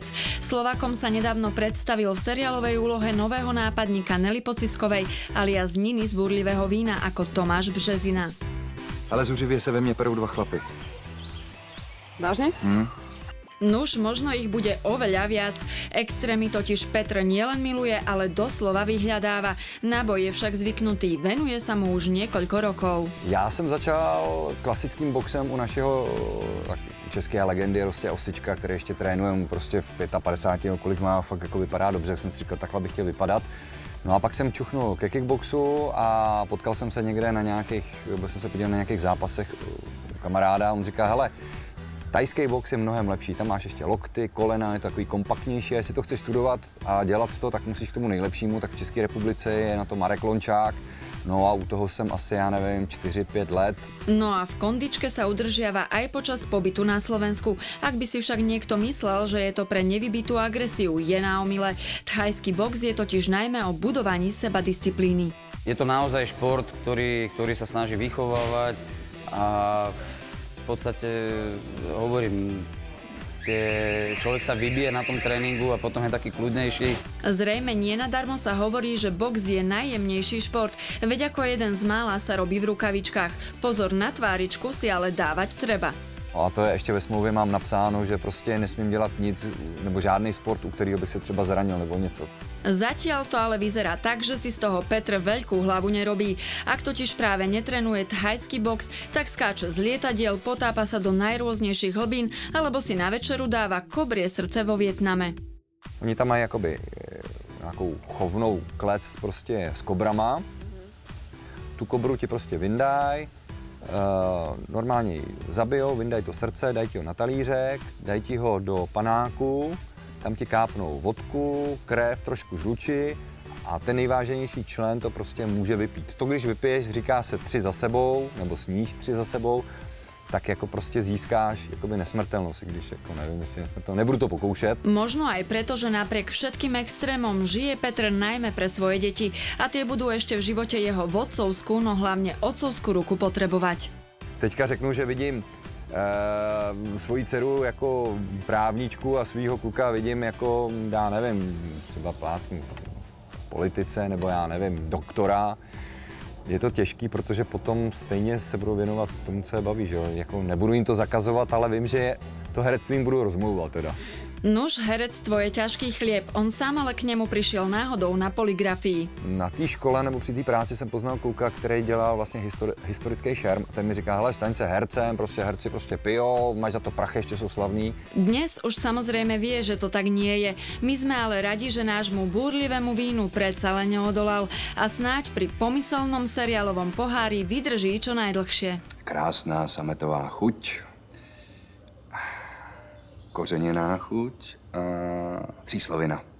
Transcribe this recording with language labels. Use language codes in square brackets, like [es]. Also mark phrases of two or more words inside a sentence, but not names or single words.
[sk] Slovákom sa nedávno predstavil v seriálovej úlohe nového nápadníka Nelly Pociskovej alias Niny z Búrlivého vína ako Tomáš Březina. [cs] Ale zuřivě se ve mne perú dva chlapy. [sk] Vážne? Nuž, možno ich bude oveľa viac. Extrémy totiž Petr nielen miluje, ale doslova vyhľadáva. Na boj je však zvyknutý, venuje sa mu už niekoľko rokov. [cs] Já jsem začal klasickým boxem u našeho české legendy Rostě Osička, který ještě trénuje prostě v 55, kolik má, fakt jako vypadá dobře, jsem si říkal, takhle bych chtěl vypadat. No a pak jsem čuchnul ke kickboxu a potkal jsem se někde na nějakých, byl jsem se podíval na nějakých zápasech u kamaráda a on říká, hele, tajský box je mnohem lepší, tam máš ještě lokty, kolena, je to takový kompaktnější, a jestli to chceš studovat a dělat to, tak musíš k tomu nejlepšímu, tak v České republice je na to Marek Lončák, no a u toho jsem asi, já nevím, 4-5 let. [sk] No a v kondičke sa udržiava aj počas pobytu na Slovensku. Ak by si však niekto myslel, že je to pre nevybitú agresiu, je na omyle. Thajský box je totiž najmä o budovaní sebadisciplíny. Je to naozaj šport, ktorý sa snaží vychovávať a v podstate, hovorím, človek sa vybije na tom tréningu a potom je taký kľudnejší. Zrejme nie nadarmo sa hovorí, že box je najjemnejší šport, veď ako jeden z mála sa robí v rukavičkách. Pozor na tváričku si ale dávať treba. [cs] A to je ještě ve smlouvě mám napsáno, že prostě nesmím dělat nic, nebo žádný sport, u kterého bych se třeba zranil nebo něco. [sk] Zatiaľ to ale vyzerá tak, že si z toho Petr veľkú hlavu nerobí. Ak totiž práve netrenuje thajský box, tak skáče z lietadiel, potápa sa do najrôznejších hlbín, alebo si na večeru dáva kobrie srdce vo Vietname. [cs] Oni tam mají jakoby nějakou chovnou klec prostě s kobrama. Tu kobru ti prostě vyndají. Normálně ji zabijou, vyndají to srdce, dají ti ho na talířek, dají ti ho do panáku, tam ti kápnou vodku, krev, trošku žluči a ten nejváženější člen to prostě může vypít. To, když vypiješ, říká se 3 za sebou, nebo sníš 3 za sebou, tak jako prostě získáš jakoby nesmrtelnost, když jako nevím, jestli nesmrtelnost, nebudu to pokoušet. [sk] Možno aj preto, že napriek všetkým extrémom žije Petr najmä pre svoje deti a tie budú ešte v živote jeho vodcovskú, no hlavne otcovskú ruku potrebovať. [cs] Teďka řeknu, že vidím svoji dceru jako právničku a svýho kluka vidím jako, já nevím, třeba plácnu v politice, nebo já nevím, doktora. Je to těžký, protože potom stejně se budou věnovat tomu, co je baví, že jo? Jako nebudu jim to zakazovat, ale vím, že to herectvím budu rozmlouvat teda. [sk] Nuž, herectvo je ťažký chlieb. On sám ale k nemu prišiel náhodou na poligrafii. [cs] Na té škole nebo při té práci jsem poznal kluka, který dělal vlastně historický šerm. A ten mi říká, hele, staň se hercem, prostě herci prostě pijou, máš za to prachy, ještě jsou slavní. [sk] Dnes už samozrejme vie, že to tak nie je. My sme ale radi, že nášmu búrlivému vínu predsa len neodolal a snáď pri pomyselnom seriálovom pohári vydrží čo najdlhšie. [cs] Krásná sametová chuť, kořeněná chuť a tříslovina.